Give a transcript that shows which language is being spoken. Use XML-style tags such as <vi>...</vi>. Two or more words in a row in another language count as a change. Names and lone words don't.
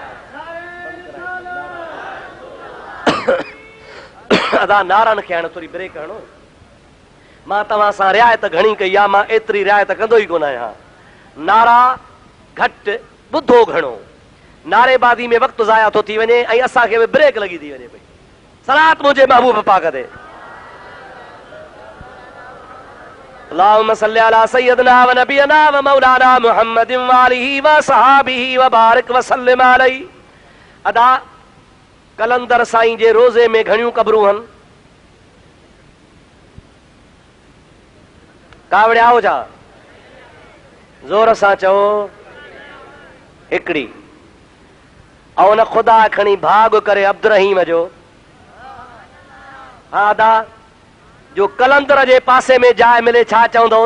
<sd>अदा नारनि खे हाणे थोरी ब्रेक हणो। मां तव्हां सां रिआयत घणी कई आहे, मां एतिरी रिआयत कंदो ई कोन आहियां। नारा घटि, ॿुधो घणो। नारेबाज़ी में वक़्तु ज़ाया थो थी वञे ऐं असांखे बि ब्रेक लॻी थी वञे पई। सलात मुंहिंजे महबूब पाक ते।</sd> <ar>اللهم صل على سيدنا ونبينا ومولانا محمد وآله وصحابه وبارك وسلم عليه.</ar> <sd>अदा कलंदर साईं जे रोज़े में घणियूं क़बरूं आहिनि? कावड़िया हुजा, ज़ोर सां चओ। हिकिड़ी। ऐं उन ख़ुदा खणी भाग करे अब्दुर्रहीम जो, हा अदा जो कलंदर जे पासे में जाइ मिले, छा चवंदो?</sd>